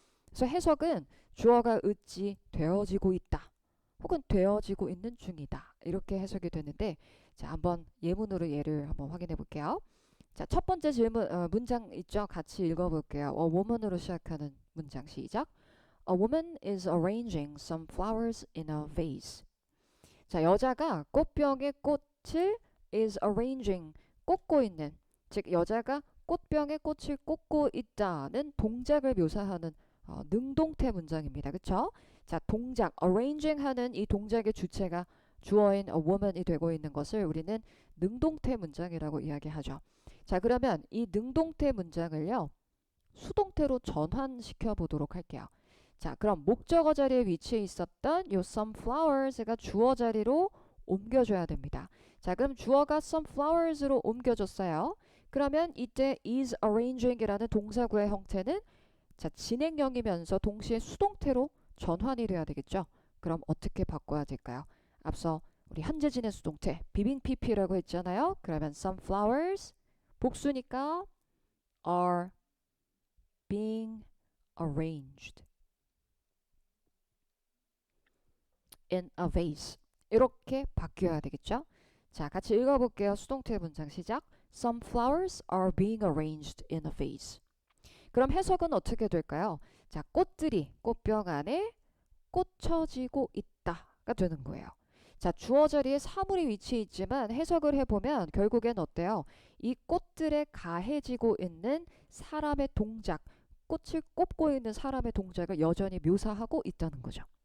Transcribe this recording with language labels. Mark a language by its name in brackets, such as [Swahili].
[Korean] 그래서 해석은 주어가 어찌 되어지고 있다. 혹은 되어지고 있는 중이다. 이렇게 해석이 되는데 자, 한번 예문으로 예를 한번 확인해 볼게요. 자, 첫 번째 질문 문장 있죠? 같이 읽어 볼게요. A woman으로 시작하는 문장 시작. [English] A woman is arranging some flowers in a vase. [Korean] 자, 여자가 꽃병에 꽃을 is arranging 꽂고 있는 즉 여자가 꽃병에 꽃을 꽂고 있다는 동작을 묘사하는 능동태 문장입니다. 그쵸? 자, 동작 arranging 하는 이 동작의 주체가 주어인 a woman이 되고 있는 것을 우리는 능동태 문장이라고 이야기하죠. 자, 그러면 이 능동태 문장을요. 수동태로 전환시켜 보도록 할게요. 자, 그럼 목적어 자리에 위치해 있었던 요 some flowers가 주어 자리로 옮겨줘야 됩니다. 자, 그럼 주어가 some flowers로 옮겨졌어요. 그러면 이때 is arranging이라는 동사구의 형태는 자, 진행형이면서 동시에 수동태로 전환이 돼야 되겠죠. 그럼 어떻게 바꿔야 될까요? 앞서 우리 현재 진행 수동태 비빙 pp라고 했잖아요. 그러면 some flowers 복수니까 [English] are being arranged in a vase. [Korean] 이렇게 바뀌어야 되겠죠? 자, 같이 읽어볼게요. 수동태 문장 시작. [English] Some flowers are being arranged in a vase. [Korean] 그럼 해석은 어떻게 될까요? 자, 꽃들이 꽃병 안에 꽂혀지고 있다가 되는 거예요. 자, 주어 자리에 사물이 위치해 있지만 해석을 해보면 결국엔 어때요? 이 꽃들에 가해지고 있는 사람의 동작, 꽃을 꼽고 있는 사람의 동작을 여전히 묘사하고 있다는 거죠.